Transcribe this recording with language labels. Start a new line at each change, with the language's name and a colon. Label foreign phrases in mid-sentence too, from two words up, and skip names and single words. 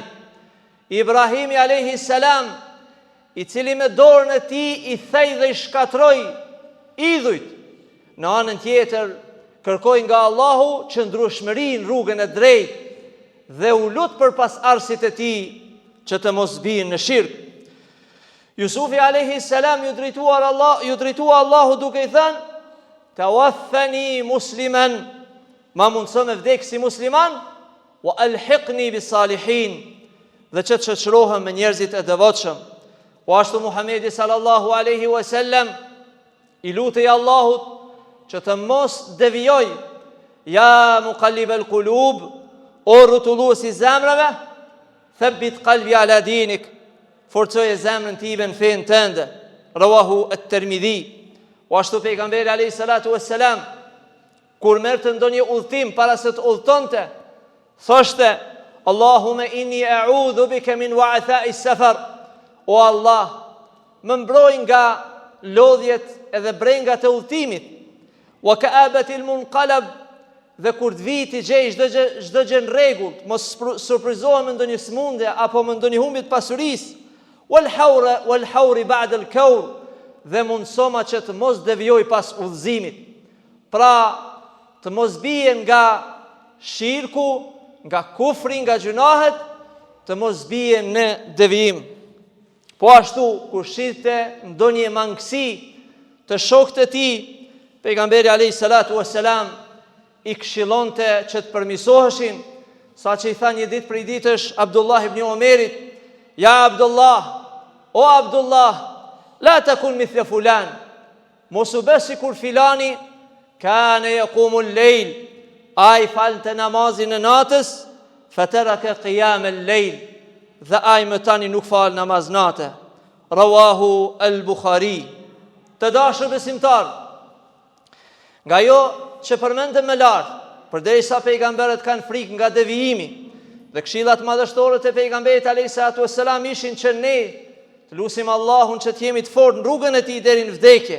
Albanian: Ibrahimi
Arabic: عليه السلام,
Albanian: I cili me dorën e tij I thej dhe I shkatroi idhujt, në anën tjetër kërkoi nga Allahu qëndrueshmërinë rrugën e drejtë dhe u lut përpas arsit e tij që të mos bijnë në shirk. Jusufi
Arabic: عليه السلام
Albanian: ju drejtua Allahu duke I thënë:
Arabic: توفني مسلما,
Albanian: ma mundëso me vdek si musliman,
Arabic: وألحقني بالصالحين,
Albanian: dhe që të shoqërohem me njerëzit e devotshëm. Po ashtu Muhamedi
Arabic: صلى الله عليه وسلم
Albanian: i lutej Allahut që të mos devijoj,
Arabic: يا مقلب القلوب,
Albanian: o rrotulluesi zemrave,
Arabic: ثبت قلبي على دينك,
Albanian: forcoje zemrën time në fen tënde.
Arabic: رواه الترمذي.
Albanian: Po ashtu pejgamberi
Arabic: عليه الصلاة والسلام
Albanian: kur merrte ndonjë udhtim para se të udhtonte, thoshte:
Arabic: اللهم إني أعوذ بك من وعثاء السفر.
Albanian: O Allah, më mbroj nga lodhjet edhe brengat e udhtimit.
Arabic: وكآبة المنقلب,
Albanian: dhe kur të vi ti gjej çdo gjë në rregull, mos surprizohem me ndonjë smundje apo me ndonjë humbje të pasurisë.
Arabic: والحور بعد الكور,
Albanian: dhe mundsoma që të mos devijoj pas udhëzimit. Pra, të mos bie nga shirku, nga kufri, nga gjunahet, të mos bie në devijim. Po ashtu, kur shite ndonjë mangësi të shokët e tij, pejgamberi
Arabic: عليه الصلاة والسلام
Albanian: i këshillonte që të përmirësoheshin, saqë i tha një ditë prej ditësh Abdullah ibn Umerit:
Arabic: يا عبد الله,
Albanian: o Abdullah,
Arabic: لا تكن مثل فلان,
Albanian: mos u bësh sikur filani,
Arabic: كان يقوم الليل,
Albanian: ai falte namazin e natës,
Arabic: فترك قيام الليل,
Albanian: dhe ai më tani nuk fal namaz natë.
Arabic: رواه البخاري.
Albanian: Të dashur besimtar, nga jo që përmendëm më lart, përderisa pejgamberët kanë frikë nga devijimi, dhe këshillat madhështore të pejgamberit
Arabic: عليه الصلاة والسلام
Albanian: ishin që ne të lutim Allahun që të jemi të fortë në rrugën e tij deri në vdekje.